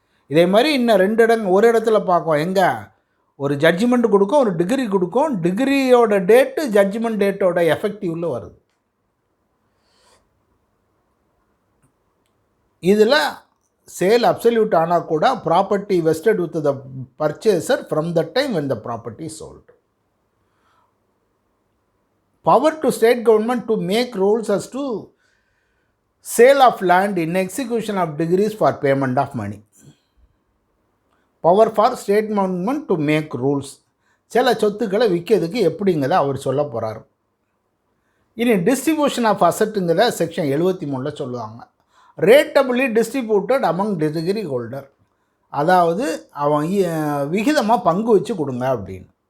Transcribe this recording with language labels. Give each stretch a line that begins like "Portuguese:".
Tamil: இதே மாதிரி இன்னும் ஒரு இடத்துல பார்ப்போம். எங்கே ஒரு ஜட்ஜ்மெண்ட் கொடுக்கும், ஒரு டிகிரி கொடுக்கும், டிகிரியோட டேட்டு ஜட்ஜ்மெண்ட் டேட்டோட எஃபெக்டிவ்ல வருது. இதில் சேல் அப்சல்யூட் ஆனால் கூட property vested with the purchaser from the time
English: when the property is sold. Power to state government to make rules as to sale of land in execution of degrees for payment of money. Power for state government to make rules.
Tamil: சில சொத்துக்களை விற்கிறதுக்கு எப்படிங்கிறத அவர் சொல்ல போகிறார். இனி distribution of அசட்டுங்கிற section 73 சொல்லுவாங்க. ரேட்டபிளி distributed among degree holder, அதாவது அவன் விகிதமாக பங்கு வச்சு கொடுங்க அப்படின்னு.